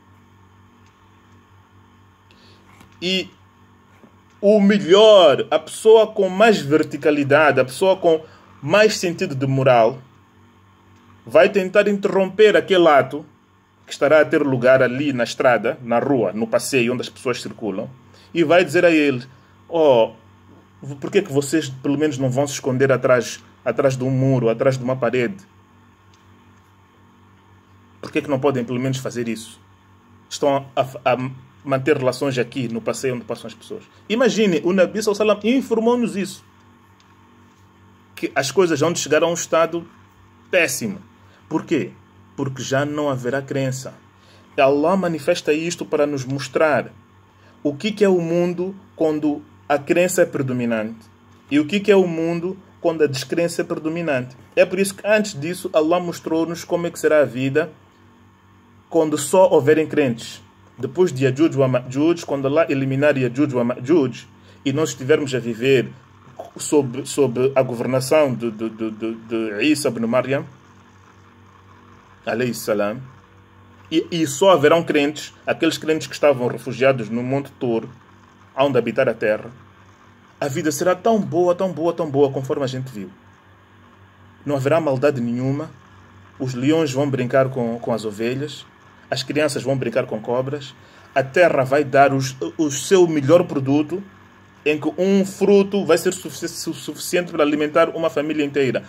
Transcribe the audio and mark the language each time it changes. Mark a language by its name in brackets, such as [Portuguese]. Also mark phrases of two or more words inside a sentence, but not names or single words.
[Portuguese] E o melhor, a pessoa com mais verticalidade, a pessoa com mais sentido de moral, vai tentar interromper aquele ato que estará a ter lugar ali na estrada, na rua, no passeio, onde as pessoas circulam, e vai dizer a ele: por que vocês pelo menos não vão se esconder atrás de um muro, atrás de uma parede? Por que não podem pelo menos fazer isso? Estão a manter relações aqui, no passeio onde passam as pessoas. Imagine, o [Arabic] نبي صلى الله عليه وسلم [Portuguese] informou-nos isso. Que as coisas vão chegar a um estado péssimo. Por quê? Porque já não haverá crença. Allah manifesta isto para nos mostrar o que é o mundo quando a crença é predominante e o que é o mundo quando a descrença é predominante. É por isso que antes disso Allah mostrou-nos como é que será a vida quando só houverem crentes. depois de Yajuj wa Ma'juj, quando Allah eliminar Yajuj wa Ma'juj e nós estivermos a viver sob a governação de Isa ibn Maryam, [Arabic] عليه السلام, [Portuguese] e só haverão crentes, aqueles crentes que estavam refugiados no Monte Tor, onde habitar a terra, a vida será tão boa, tão boa, tão boa, conforme a gente viu. Não haverá maldade nenhuma, os leões vão brincar com as ovelhas, as crianças vão brincar com cobras, a terra vai dar o seu melhor produto, em que um fruto vai ser suficiente para alimentar uma família inteira.